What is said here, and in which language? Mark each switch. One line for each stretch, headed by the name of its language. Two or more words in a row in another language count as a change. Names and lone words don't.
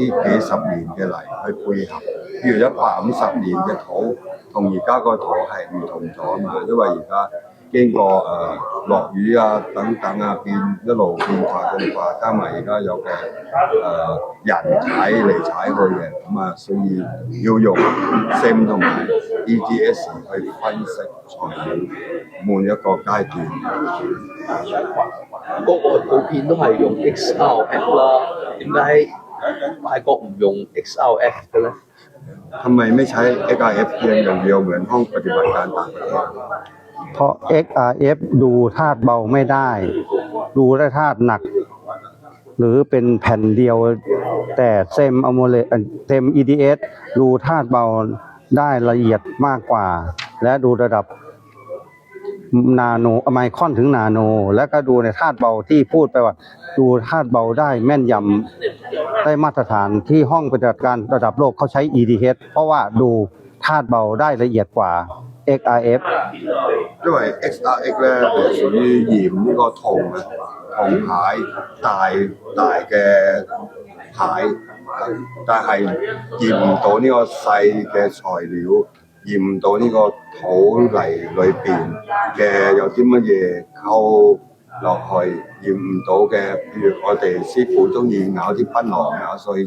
Cantonese: 幾十年嘅泥去配合，譬如150年嘅土同而家個土係唔同咗嘛，因為而家經過落雨等等變一路變化，加埋而家有嘅人踩嚟踩去嘅，所以要用 SEM 同埋 EDS 去分析材料每一個階段。國外普遍都係用 XRF 啦，點解泰國唔用 XRF 嘅咧？
Thai: ทำไมไม่ใช้ XRF เพียงอย่างเดียวเหมือนห้องปฏิบัติการต่างประเทศ เพราะ XRF ดูธาตุเบาไม่ได้ ดูได้ธาตุหนักหรือเป็นแผ่นเดียวแต่เซม อะโมเลเซม EDS ดูธาตุเบาได้ละเอียดมากกว่าและดูระดับนาโนไมครอนถึงนาโนและก็ดูในธาตุเบาที่พูดไปว่าดูธาตุเบาได้แม่นยำได้มาตรฐานที่ห้องปฏิบัติการระดับโลกเขาใช้ EDS เพราะว่าดูธาตุเบาได้ละเอียดกว่า XRF
Cantonese: 因為 XRF 咧係屬於驗呢個銅牌大嘅牌，但係驗唔到呢個細嘅材料，驗唔到呢個土泥裏邊嘅有啲乜嘢溝落去，驗唔到嘅，譬如我哋師傅中意咬啲檳榔咬碎咗。